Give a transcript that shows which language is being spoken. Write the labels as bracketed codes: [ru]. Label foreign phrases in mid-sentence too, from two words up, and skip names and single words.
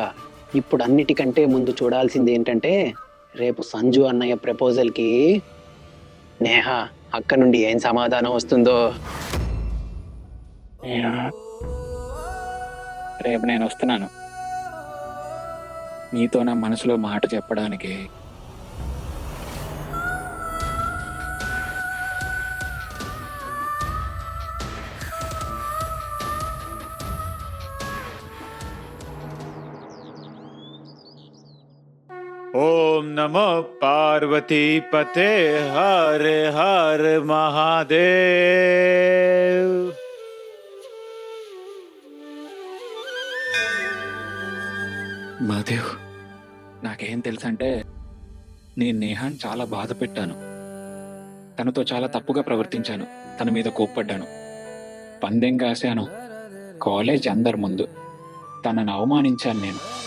[te] ఇప్పుడు అన్నిటికంటే ముందు చూడాల్సింది ఏంటంటే, రేపు సంజు అన్నయ్య ప్రపోజల్కి నేహ అక్క నుండి ఏం సమాధానం వస్తుందో. రేపు నేను వస్తున్నాను నీతో నా మనసులో మాట చెప్పడానికి. [sa] ओम नमो पार्वती पते हर हर महादेव। [te] మహాదేవ్, నాకేం తెలుసంటే నేను నేహాన్ని చాలా బాధ పెట్టాను. తనతో చాలా తప్పుగా ప్రవర్తించాను. తన మీద కోప్పడ్డాను. పందెం కాశాను. కాలేజ్ అందరి ముందు తనను అవమానించాను నేను.